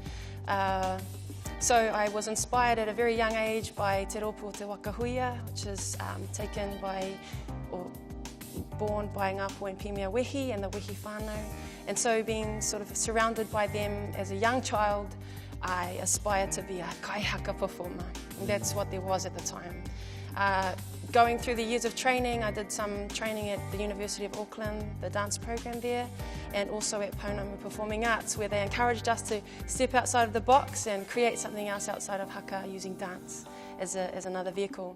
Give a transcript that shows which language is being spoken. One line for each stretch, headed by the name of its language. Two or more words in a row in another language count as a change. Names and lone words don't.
English: So I was inspired at a very young age by Te Rōpū o Te Wakahuia, which is taken by, or born by Ngāpuhi and Pemia Wehi and the Wehi whānau. And so being sort of surrounded by them as a young child, I aspired to be a
Māori: kai haka
English: performer. And that's what there was at the time. Going through the years of training, I did some training at the University of Auckland, the dance program there, and also at Pounamu Performing Arts, where they encouraged us to step outside of the box and create something else outside of haka using dance as another vehicle.